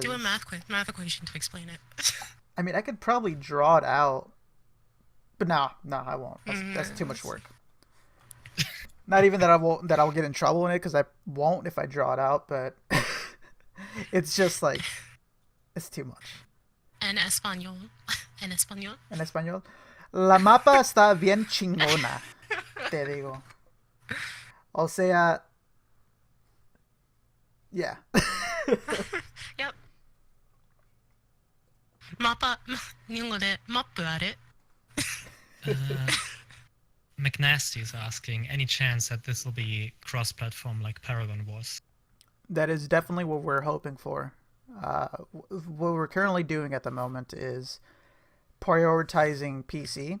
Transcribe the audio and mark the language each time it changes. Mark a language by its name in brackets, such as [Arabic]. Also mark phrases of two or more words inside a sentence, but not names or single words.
[English] Do a math equation to explain it. I mean, I could probably draw it out, but no, I won't. That's too much work. Not even that I'll get in trouble in it because I won't if I draw it out, but it's just like it's too much. [Spanish] En español. En español. En español. La mapa está bien chingona, te digo. O sea, yeah. [Japanese] Yep. Mappa, 日本語でマップある? [English] McNasty is asking, any chance that this will be cross-platform like Paragon was? That is definitely what we're hoping for. What we're currently doing at the moment is prioritizing PC.